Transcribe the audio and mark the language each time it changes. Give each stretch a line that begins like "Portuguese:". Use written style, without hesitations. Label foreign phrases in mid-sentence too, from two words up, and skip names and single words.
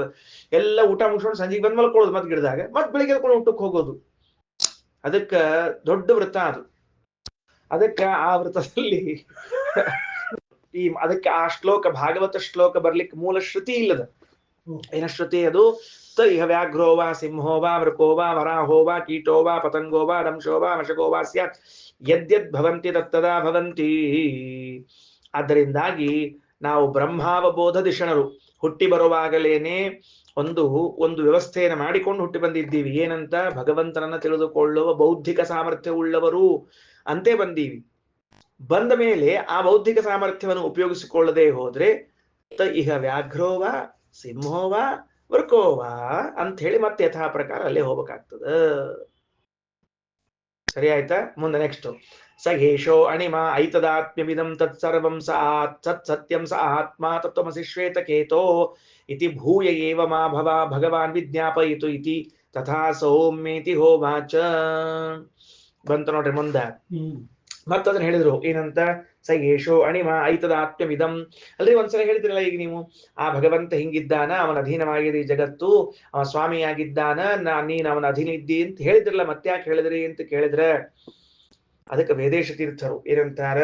Kannada: ಎಲ್ಲ ಊಟ ಮುಗಿಸ್ಕೊಂಡು ಸಂಜೆಗೆ ಬಂದ್ ಮಲ್ಕೊಳ್ಳೋದು ಮತ್ ಗಿಡದಾಗ, ಮತ್ ಬೆಳಿಗ್ಗೆ ಕೂಡ ಊಟಕ್ಕೆ ಹೋಗೋದು. ಅದಕ್ಕ ದೊಡ್ಡ ವ್ರತ ಅದು. ಅದಕ್ಕ ಆ ವ್ರತದಲ್ಲಿ ಅದಕ್ಕೆ ಆ ಶ್ಲೋಕ, ಭಾಗವತ ಶ್ಲೋಕ ಬರ್ಲಿಕ್ಕೆ ಮೂಲ ಶ್ರುತಿ ಇಲ್ಲದ. ಏನ ಶ್ರುತಿ ಅದು?
Sanskrit: ಇಹ ವ್ಯಾಘ್ರೋ ವಾ ಸಿಂಹೋ ವಾ ವೃಕೋ ವಾ ವರಾಹೋ ವಾ ಕೀಟೋ ವಾ ಪತಂಗೋ ವಾ ದಂಶೋ ವಾ ಮಶಕೋ ವಾ ಸ್ಯಾತ್ ಯದ್ಯದ್ ಭವಂತಿ ತತ್ತದಾ ಭವಂತಿ.
Kannada: ಆದ್ದರಿಂದಾಗಿ ನಾವು ಬ್ರಹ್ಮಾವಬೋಧ ದಿಷಣರು. ಹುಟ್ಟಿ ಬರುವಾಗಲೇನೆ ಒಂದು ವ್ಯವಸ್ಥೆಯನ್ನು ಮಾಡಿಕೊಂಡು ಹುಟ್ಟಿ ಬಂದಿದ್ದೀವಿ. ಏನಂತ? ಭಗವಂತನನ್ನ ತಿಳಿದುಕೊಳ್ಳುವ ಬೌದ್ಧಿಕ ಸಾಮರ್ಥ್ಯ ಉಳ್ಳವರು ಅಂತೇ ಬಂದೀವಿ. ಬಂದ ಮೇಲೆ ಆ ಬೌದ್ಧಿಕ ಸಾಮರ್ಥ್ಯವನ್ನು ಉಪಯೋಗಿಸಿಕೊಳ್ಳದೆ ಹೋದ್ರೆ
Sanskrit: ಇಹ ವ್ಯಾಘ್ರೋವ ಸಿಂಹೋವ ವೃಕೋವ
Kannada: ಅಂತ ಹೇಳಿ ಮತ್ತೆ ಯಥಾ ಪ್ರಕಾರ ಅಲ್ಲೇ ಹೋಗ್ಬೇಕಾಗ್ತದ. ಸರಿ ಆಯ್ತಾ? ಮುಂದೆ ನೆಕ್ಸ್ಟ್,
Sanskrit: ಸಹೇಶೋ ಅಣಿಮ ಐತದಾತ್ಮ್ಯವಿದಂ ತತ್ಸರ್ವಂ ಸತ್ ಸತ್ಯಂ ಸ ಆತ್ಮ ತತ್ವಮಸಿ ಶ್ವೇತಕೇತೋ ಇತಿ ಭೂಯ ಏವ ಮಾ ಭಗವಾನ್ ವಿಜ್ಞಾಪಯಿತು ಇತಿ ತಥಾ ಸೌಮ್ಯೇತಿ ಹೋವಾಚ.
Kannada: ಬಂತ ನೋಡ್ರಿ ಮುಂದೆ. ಮತ್ತದನ್ನ ಹೇಳಿದ್ರು ಏನಂತ?
Sanskrit: ಸಯೇಶೋ ಅಣಿಮ ಐತದಾತ್ಮ್ಯವಿದಂ.
Kannada: ಅಲ್ರಿ ಒಂದ್ಸಲ ಹೇಳ್ತಿರಲ್ಲ ಈಗ ನೀವು, ಆ ಭಗವಂತ ಹಿಂಗಿದ್ದಾನ, ಅವನ ಅಧೀನವಾಗಿದೆ ಈ ಜಗತ್ತು, ಅವ ಸ್ವಾಮಿಯಾಗಿದ್ದಾನ, ನೀನ್ ಅವನ ಅಧೀನ ಇದ್ದಿ ಅಂತ ಹೇಳಿದ್ರಲ್ಲ, ಮತ್ತೆ ಯಾಕೆ ಹೇಳಿದ್ರಿ ಅಂತ ಕೇಳಿದ್ರೆ ಅದಕ್ಕೆ ವೇದೇಶ ತೀರ್ಥರು ಏನಂತಾರ?